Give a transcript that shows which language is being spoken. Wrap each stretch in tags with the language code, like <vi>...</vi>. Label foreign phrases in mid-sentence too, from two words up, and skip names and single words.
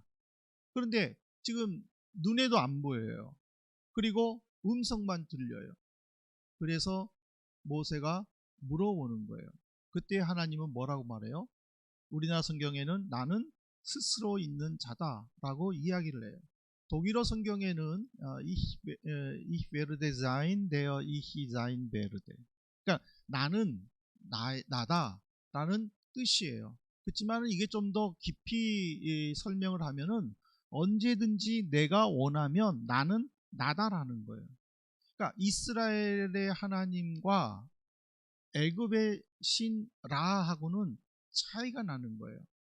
<ko>그런데 지금 눈에도 안 보여요. 그리고 음성만 들려요. 그래서 모세가 물어보는 거예요. 그때 하나님은 뭐라고 말해요? 우리나라 성경에는 나는 스스로 있는 자다라고 이야기를 해요. 독일어 성경에는</ko> <de>ich werde sein, der ich sein werde.</de> <ko>그러니까 나는 나다라는 뜻이에요. 그렇지만 이게 좀 더 깊이 설명을 하면은 언제든지 내가 원하면 나는 나다라는 거예요. 그러니까 이스라엘의 하나님과 애굽의 신 라하고는 차이가 나는 거예요.</ko>